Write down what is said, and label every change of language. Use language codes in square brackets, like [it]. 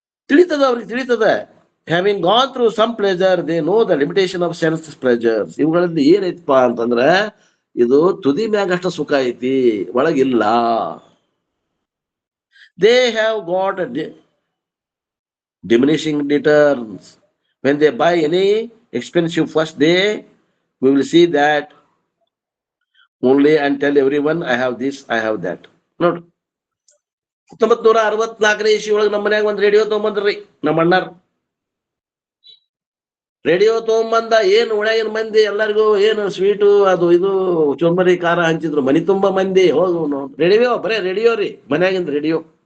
[kn] ತಿಳಿತದ, ಅವ್ರಿಗೆ ತಿಳಿತದ. [en] Having gone through some pleasure, they know the limitation of sense pleasures. [kn] ಇವುಗಳಲ್ಲಿ ಏನೈತಪ್ಪ ಅಂತಂದ್ರ, ಇದು ತುದಿ ಮ್ಯಾಗ ಅಷ್ಟ ಸುಖ ಐತಿ, ಒಳಗಿಲ್ಲ. [en] They have got diminishing returns. When they buy any expensive first, we will see that only and tell everyone, I have this, I have that. [kn] ನೋಡ್ರಿ, 1964 ಇಸ್ವಿ ಒಳಗೆ ನಮ್ಮ ಮನ್ಯಾಗ ಒಂದ್ ರೇಡಿಯೋ ತಗೊಂಬಂದ್ರಿ ನಮ್ಮ ಅಣ್ಣಾರ್. ರೇಡಿಯೋ ತಗೊಂಬಂದ, ಏನು ಉಳ್ಯಾಗಿನ ಮಂದಿ ಎಲ್ಲರಿಗೂ ಏನು ಸ್ವೀಟು ಅದು ಇದು ಚುರ್ಮರಿ ಖಾರ ಹಂಚಿದ್ರು. ಮನಿ ತುಂಬಾ ಮಂದಿ ಹೋಗು ರೇಡಿಯೋ, ಬರೇ ರೇಡಿಯೋ ರೀ, ಮನ್ಯಾಗಿಂದ ರೇಡಿಯೋ.